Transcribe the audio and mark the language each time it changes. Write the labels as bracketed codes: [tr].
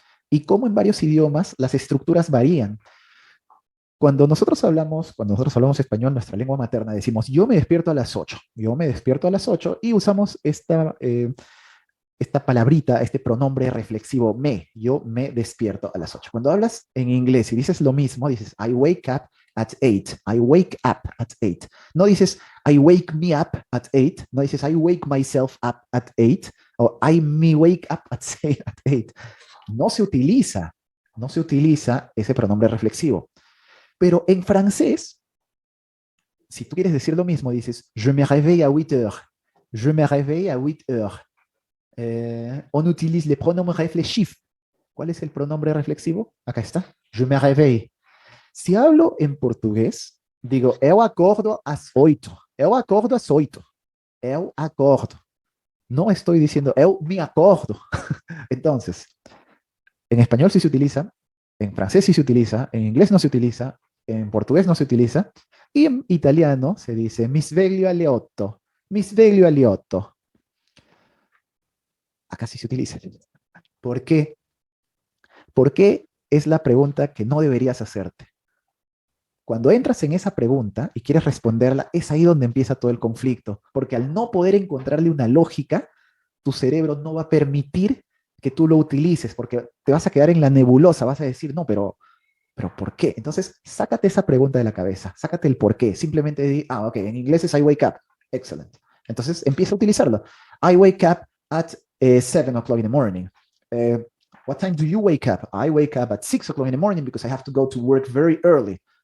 [es] Y cómo en varios idiomas las estructuras varían. Cuando nosotros hablamos español, nuestra lengua materna, decimos, yo me despierto a las 8, yo me despierto a las 8 y usamos esta palabrita, este pronombre reflexivo me, yo me despierto a las 8. Cuando hablas en inglés y dices lo mismo, dices [en] I wake up at 8, I wake up at 8. [es] No dices [en] I wake me up at 8, no dices I wake myself up at 8 o I me wake up at 8. [es] No se utiliza, no se utiliza ese pronombre reflexivo. Pero en francés, si tú quieres decir lo mismo, dices [fr] je me réveille à 8 heures, je me réveille à 8 heures. On utilise les pronoms réflexifs. [es] ¿Cuál es el pronombre reflexivo? Acá está. [fr] Je me réveille. [es] Si hablo en portugués, digo [pt] eu acordo às 8. Eu acordo às 8. Eu acordo. [es] No estoy diciendo [pt] eu me acordo. [es] Entonces, en español sí se utiliza, en francés sí se utiliza, en inglés no se utiliza, en portugués no se utiliza, y en italiano se dice [it] mi sveglio alle 8. Mi sveglio alle 8. [es] Acá sí se utiliza. ¿Por qué? ¿Por qué es la pregunta que no deberías hacerte? Cuando entras en esa pregunta y quieres responderla, es ahí donde empieza todo el conflicto, porque al no poder encontrarle una lógica, tu cerebro no va a permitir que tú lo utilices, porque te vas a quedar en la nebulosa, vas a decir, no, pero ¿por qué? Entonces, sácate esa pregunta de la cabeza, sácate el por qué, simplemente di, ok, en inglés es [en] I wake up, excellent. [es] Entonces, empieza a utilizarlo. [en] I wake up at 7 o'clock in the morning. Uh, what time do you wake up? I wake up at 6 o'clock in the morning because I have to go to work very early.